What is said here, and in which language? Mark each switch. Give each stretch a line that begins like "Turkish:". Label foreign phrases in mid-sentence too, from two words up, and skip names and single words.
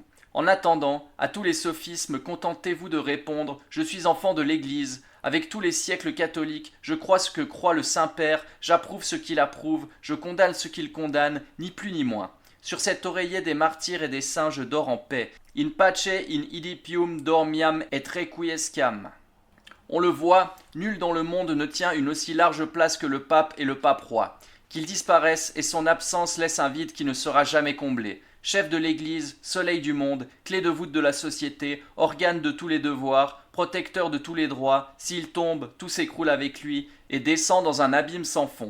French: En attendant, à tous les sophismes, contentez-vous de répondre « Je suis enfant de l'Église ». Avec tous les siècles catholiques, je crois ce que croit le Saint-Père, j'approuve ce qu'il approuve, je condamne ce qu'il condamne, ni plus ni moins. Sur cet oreiller des martyrs et des saints je dors en paix.
Latin: In pace in idipium dormiam et requiescam.
French: On le voit, nul dans le monde ne tient une aussi large place que le pape et le pape roi. Qu'il disparaisse et son absence laisse un vide qui ne sera jamais comblé. Chef de l'Église, soleil du monde, clé de voûte de la société, organe de tous les devoirs, protecteur de tous les droits, s'il tombe, tout s'écroule avec lui et descend dans un abîme sans fond.